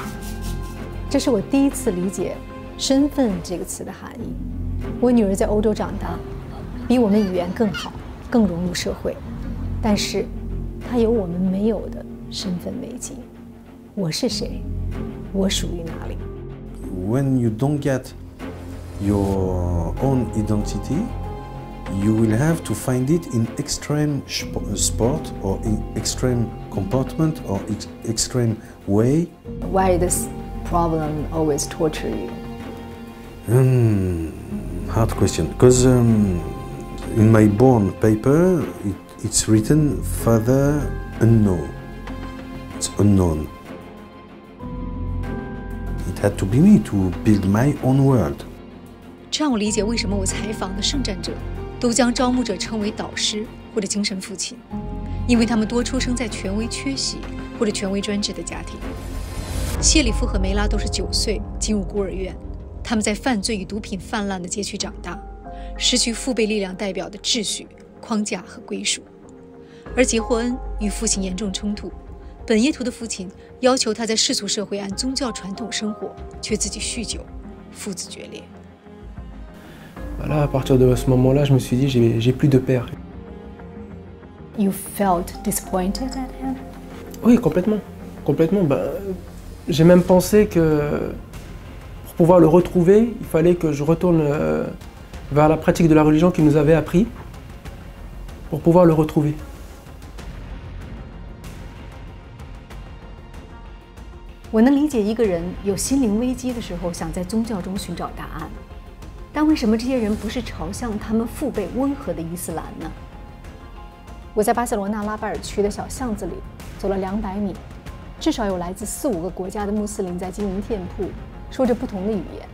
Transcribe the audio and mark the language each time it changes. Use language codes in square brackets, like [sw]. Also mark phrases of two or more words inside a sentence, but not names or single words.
[zh] 这是我第一次理解身份这个词的含义。我女儿在欧洲长大，比我们语言更好，更融入社会，但是她有我们没有的身份危机。我是谁？我属于哪里？ [en] When you don't get your own identity, you will have to find it in extreme sport or in extreme comportment or extreme way. Why this problem always torture you? Hard question. Because in my born paper, it's written father unknown. It's unknown. It had to be me to build my own world. [zh] 这让我理解为什么我采访的圣战者都将招募者称为导师或者精神父亲，因为他们多出生在权威缺席或者权威专制的家庭。谢里夫和梅拉都是9岁进入孤儿院，他们在犯罪与毒品泛滥的街区长大，失去父辈力量代表的秩序、框架和归属。而杰霍恩与父亲严重冲突，本耶图的父亲要求他在世俗社会按宗教传统生活，却自己酗酒，父子决裂。 [fr] Là, à partir de ce moment-là, je me suis dit, j'ai plus de père. [en] You felt disappointed at him? [fr] Oui, complètement. Complètement. J'ai même pensé que pour pouvoir le retrouver, il fallait que je retourne vers la pratique de la religion qu'il nous avait appris pour pouvoir le retrouver. [zh] 我能理解一个人有心灵危机的时候，想在宗教中寻找答案。但为什么这些人不是朝向他们父辈温和的伊斯兰呢？我在巴塞罗那拉巴尔区的小巷子里走了200米，至少有来自4、5个国家的穆斯林在经营店铺，说着不同的语言。